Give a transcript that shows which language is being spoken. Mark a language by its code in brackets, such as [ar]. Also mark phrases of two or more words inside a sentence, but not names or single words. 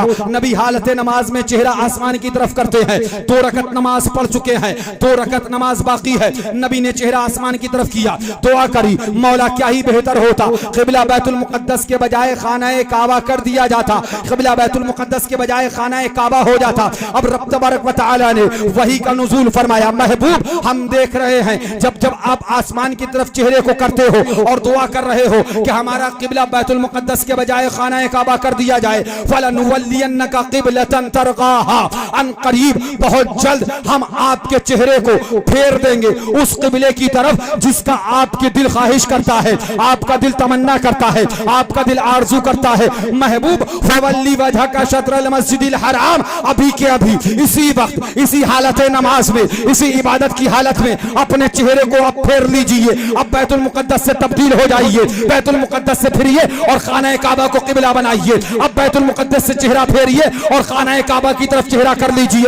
[ur] نبی حالت نماز میں چہرہ آسمان کی طرف کرتے ہیں. 2 رکعت نماز پڑھ چکے ہیں، 2 رکعت نماز باقی ہے. نبی نے چہرہ آسمان کی طرف کیا، دعا کری، مولا کیا ہی بہتر ہوتا قبلہ بیت المقدس کے بجائے خانہ کعبہ کر دیا جاتا، قبلہ بیت المقدس کے بجائے خانہ کعبہ ہو جاتا. اب رب [ar] تبارك وتعالى [ur] نے وحی کا نزول فرمایا، محبوب ہم دیکھ رہے ہیں جب جب آپ آسمان کی طرف چہرے کو کرتے ہو اور دعا کر رہے ہو کہ ہمارا قبلہ بیت المقدس کے بجائے خانہ کعبہ کر دیا جائے, [ar] فلنولينك قبلة ترضاها, [ur] عن قریب بہت جلد ہم آپ کے چہرے کو پھیر دیں گے اس قبلے کی طرف جس کا آپ کے دل خواہش کرتا ہے، آپ کا دل تمنا کرتا ہے، آپ کا دل آرزو کرتا ہے. محبوب [ar] فول وجهك شطر المسجد الحرام, [ur] ابھی کے ابھی اسی وقت اسی حالت نماز میں اسی عبادت کی حالت میں اپنے چہرے کو اب پھیر لیجیے. اب بیت المقدس سے تبدیل ہو جائیے، بیت المقدس سے پھریے اور خانہ کعبہ کو قبلہ بنائیے. اب بیت المقدس سے چہرہ پھیریے اور خانہ کعبہ کی طرف چہرہ کر لیجیے.